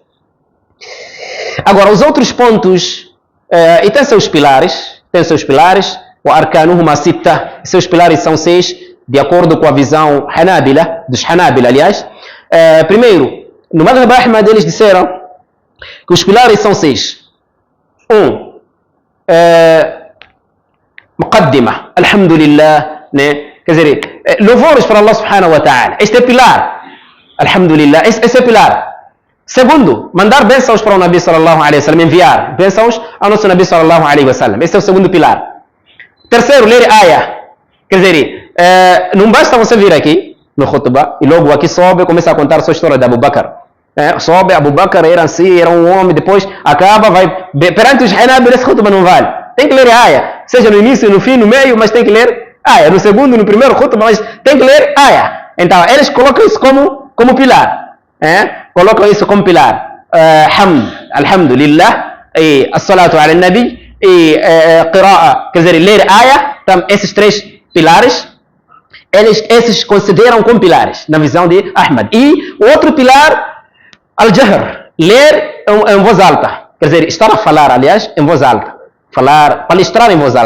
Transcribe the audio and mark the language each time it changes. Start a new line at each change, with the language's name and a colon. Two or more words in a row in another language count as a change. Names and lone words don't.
Portuguese: Agora, os outros pontos, e tem seus pilares, o
Arabic: أركانهما ستة,
Portuguese: seus pilares são 6, de acordo com a visão Hanabila, dos Hanabila, aliás. Primeiro, no Madhhab Ahmad eles disseram que os pilares são 6. 1.
Arabic: مقدمة، الحمد لله,
Portuguese: né? Quer dizer, louvores para Allah
Arabic: سبحانه وتعالى.
Portuguese: Este é pilar, alhamdulillah, esse é pilar. Segundo, mandar bênçãos para o Nabi
Arabic: صلى الله عليه وسلم,
Portuguese: enviar bênçãos ao nosso Nabi
Arabic: صلى الله عليه وسلم.
Portuguese: Esse é o segundo pilar. Terceiro, ler ayah. Quer dizer, não basta você vir aqui no khutbah e logo aqui sobe e começa a contar a sua história de Abu Bakr. Sobe, Abu Bakr era assim, era um homem, depois acaba, vai... Perante os Hanabila, esse khutbah não vale. Tem que ler ayah, seja no início, no fim, no meio, mas tem que ler ayah. No segundo, no primeiro khutbah, mas tem que ler ayah. Então, eles colocam isso como pilar. Colocam isso como pilar.
Arabic: حمد، الحمد لله, e الصلاة على النبي, e qira'a,
Portuguese: quer dizer, ler ayah. Então, esses 3 pilares, esses consideram como pilares, na visão de Ahmad. E o outro pilar, al-jahr, ler em voz alta. Quer dizer, estar a falar, aliás, em voz alta. Palestrar em voz alta.